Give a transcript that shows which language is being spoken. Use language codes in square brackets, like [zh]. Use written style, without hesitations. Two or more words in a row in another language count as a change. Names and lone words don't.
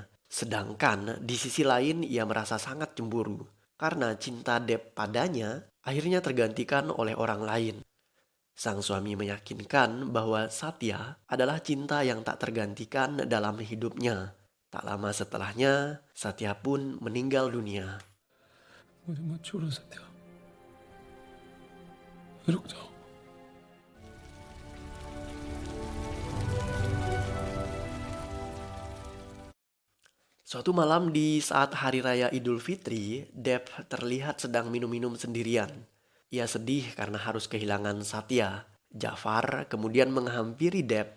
[id] Sedangkan di sisi lain ia merasa sangat cemburu karena cinta Dev padanya akhirnya tergantikan oleh orang lain. Sang suami meyakinkan bahwa Satya adalah cinta yang tak tergantikan dalam hidupnya. Tak lama setelahnya, Satya pun meninggal dunia. [hi] मुझे मत छोड़ो सत्या, रुक जाओ. [id] Suatu malam di saat hari raya Idul Fitri, Dev terlihat sedang minum-minum sendirian. Ia sedih karena harus kehilangan Satya. Jafar kemudian menghampiri Dev.